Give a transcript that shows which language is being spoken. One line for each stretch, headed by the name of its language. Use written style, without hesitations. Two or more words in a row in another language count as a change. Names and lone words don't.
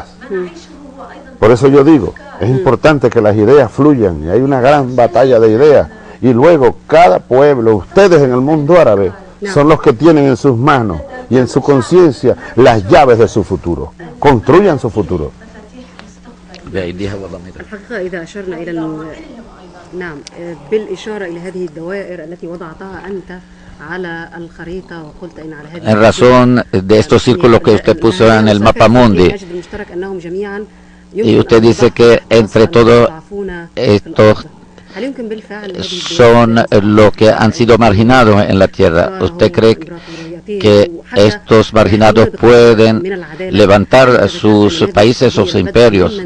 Spanish: Por eso yo digo, es importante que las ideas fluyan, y hay una gran batalla de ideas, y luego cada pueblo, ustedes en el mundo árabe, son los que tienen en sus manos y en su conciencia las llaves de su futuro. Construyan su futuro.
Arabic: الحقيقة إذا أشرنا إلى نعم بالإشارة إلى هذه الدوائر التي وضعتها أنت على الخريطة وقلت إن على هذه
Spanish: En razón de estos círculos que usted puso en el mapa mundi, y usted dice que entre todos estos son los que han sido marginados en la tierra. ¿Usted cree que estos marginados pueden levantar sus países o sus imperios?